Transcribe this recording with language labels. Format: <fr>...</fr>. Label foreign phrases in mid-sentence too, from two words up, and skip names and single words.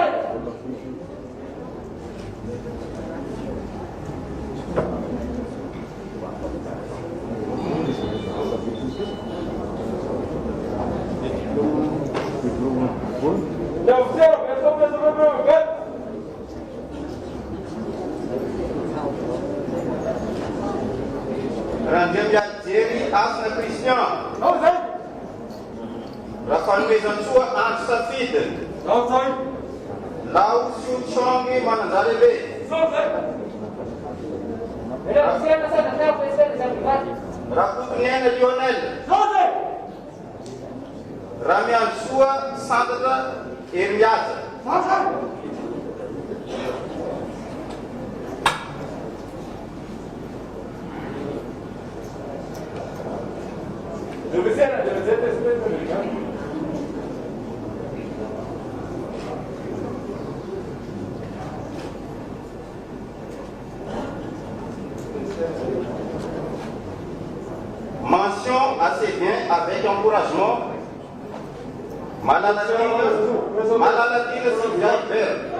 <pt>Deve ser, eu só penso no meu lugar. Randemia Jerry Asna Christian. Não sei,</pt> <fr>La famille Zansoua Anne Safid.</fr> <pt>não sei, Lao Siu Chongi Manazarebe. não sei.</pt> <es>El oficial no se notaba, puede ser de privado.</es> <pt>Rakutunene Lionel. Não sei. Ramian Sua Sandra Irmiasa. Não sei. Deve ser desse mesmo.</pt> <fr>Mention assez bien avec encouragement. Malaladine Sylvia Hubert.</fr>